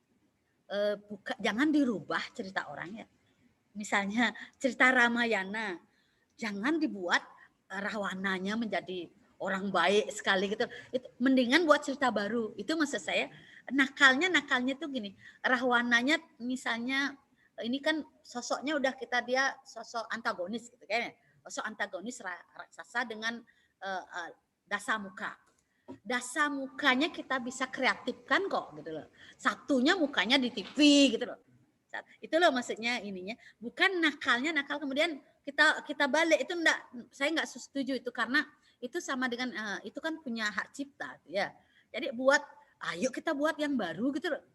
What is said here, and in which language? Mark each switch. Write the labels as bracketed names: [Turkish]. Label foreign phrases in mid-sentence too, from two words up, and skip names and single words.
[Indonesian] Jangan dirubah cerita orang ya. Misalnya cerita Ramayana, jangan dibuat Rawananya menjadi orang baik sekali gitu. Itu mendingan buat cerita baru. Itu maksud saya, nakalnya tuh gini. Rahwananya misalnya ini kan sosoknya udah dia sosok antagonis gitu kayaknya. Sosok antagonis raksasa dengan dasa muka. Dasa mukanya kita bisa kreatifkan kok gitu loh. Satunya mukanya di TV gitu loh. Itu loh maksudnya ininya. Bukan nakal kemudian kita balik, itu enggak, saya enggak setuju itu, karena itu sama dengan itu kan punya hak cipta ya. Jadi ayo kita buat yang baru gitu loh.